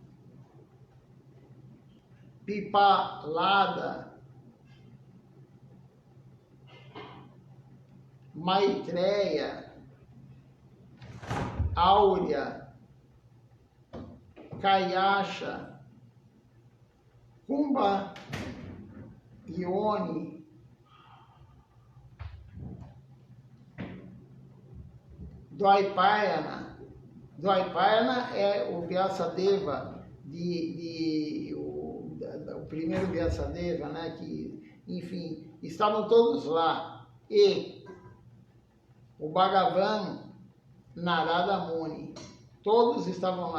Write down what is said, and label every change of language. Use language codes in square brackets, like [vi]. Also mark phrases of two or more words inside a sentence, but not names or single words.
[pt] Pipalada, Maitreya, Áurea, Kayasha, Kumbha, Ione, Dvaipayana. Dvaipayana é o Vyasadeva, o primeiro Vyasadeva, né? Que, enfim, estavam todos lá. E o Bhagavan Narada Muni, todos estavam lá.